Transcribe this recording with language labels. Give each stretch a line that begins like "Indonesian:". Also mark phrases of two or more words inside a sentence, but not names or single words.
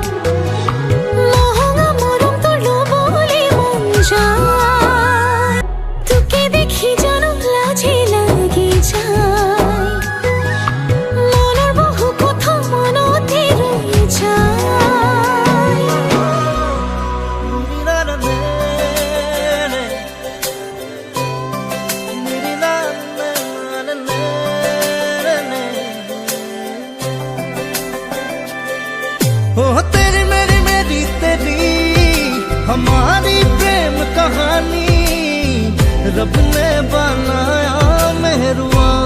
Assamese: মহঙা মৰম তোৰ ল'বলৈ মন যায় তোকে দেখি জানো লাজে লাগি যায় মনৰ বহু কথা মনতে ৰৈ যায়
Hindi: ओ तेरी मेरी मेरी तेरी हमारी प्रेम कहानी रब ने बनाया मेहरुआ